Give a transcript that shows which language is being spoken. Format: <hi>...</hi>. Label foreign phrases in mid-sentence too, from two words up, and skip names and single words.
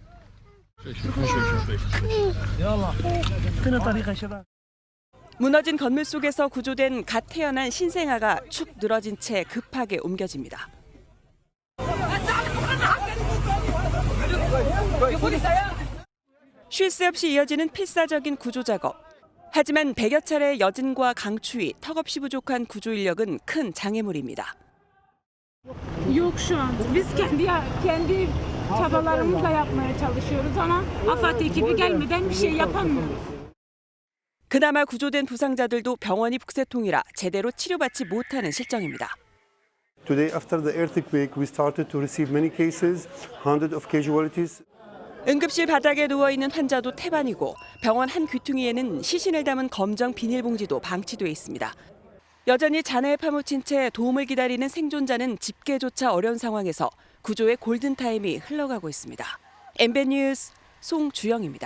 <ko>무너진 건물 속에서 구조된 갓 태어난 신생아가 축 늘어진 채 급하게 옮겨집니다. 쉴 새 없이 이어지는 필사적인 구조 작업. 하지만 100여 차례의 여진과 강추위, 턱없이 부족한 구조 인력은 큰 장애물입니다.</ko> <tr>Yok şu an. Biz kendi çabalarımızla yapmaya çalışıyoruz ama AFAD ekibi gelmeden bir şey yapamıyoruz.</tr> <ko>그나마 구조된 부상자들도 병원이 북새통이라 제대로 치료받지 못하는 실정입니다.</ko> <en>Today, after the earthquake, we started to receive many cases, hundreds of casualties.</en> <ko>응급실 바닥에 누워있는 환자도 태반이고 병원 한 귀퉁이에는 시신을 담은 검정 비닐봉지도 방치돼 있습니다. 여전히 잔해에 파묻힌 채 도움을 기다리는 생존자는 집계조차 어려운 상황에서 구조의 골든타임이 흘러가고 있습니다. MBN 뉴스 송주영입니다.</ko>